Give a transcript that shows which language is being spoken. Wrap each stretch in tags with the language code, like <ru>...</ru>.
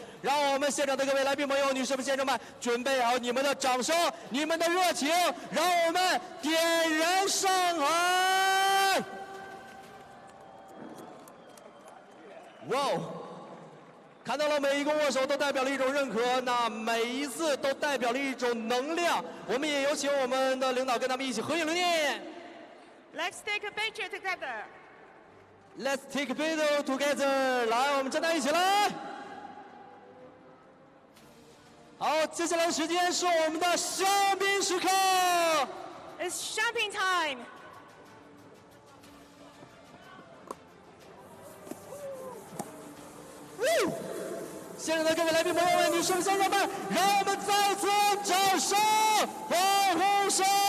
<zh>让我们现场的各位来宾朋友、女士们、先生们，准备好你们的掌声、你们的热情，让我们点燃上海！哇哦！看到了每一个握手都代表了一种认可，那每一次都代表了一种能量。我们也有请我们的领导跟他们一起合影留念。</zh> <en>Let's take a picture together. Let's take a picture together.</en> <zh>来，我们站在一起来。好，接下来的时间是我们的香槟时刻。</zh> <en>It's champagne time.</en> <zh>现场的各位来宾朋友们、女士们、先生们，让我们再次掌声、欢呼声！</zh>